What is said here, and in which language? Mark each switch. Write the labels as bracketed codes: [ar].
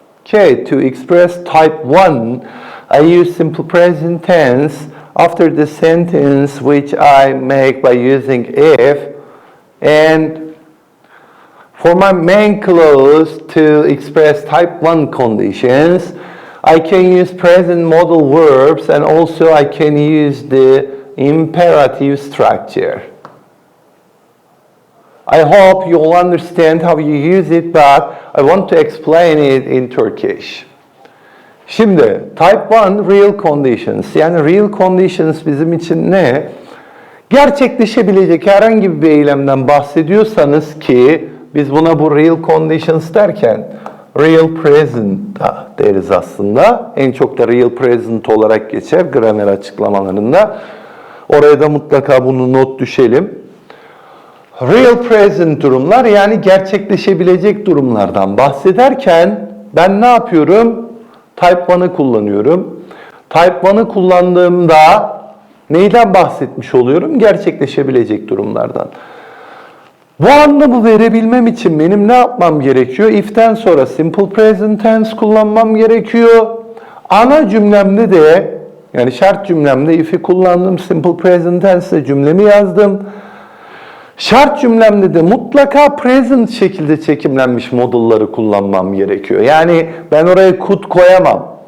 [en] Okay, to express type 1, I use simple present tense after the sentence which I make by using if, and for my main clause to express type 1 conditions, I can use present modal verbs, and also I can use the imperative structure. I hope you all understand how you use it, but I want to explain it in Turkish. [tr] Şimdi type 1 real conditions, yani real conditions bizim için ne? Gerçekleşebilecek herhangi bir eylemden bahsediyorsanız ki biz buna bu real conditions derken real present da deriz aslında. En çok da real present olarak geçer gramer açıklamalarında. Oraya da mutlaka bunu not düşelim. Real present durumlar, yani gerçekleşebilecek durumlardan bahsederken ben ne yapıyorum? Type 1'ı kullanıyorum. Type 1'ı kullandığımda neyden bahsetmiş oluyorum? Gerçekleşebilecek durumlardan. Bu anlamı verebilmem için benim ne yapmam gerekiyor? If'ten sonra simple present tense kullanmam gerekiyor. Ana cümlemde de, yani şart cümlemde if'i kullandım. Simple present tense cümlemi yazdım. Şart cümlemde de mutlaka present şekilde çekimlenmiş modulları kullanmam gerekiyor. Yani ben oraya could koyamam.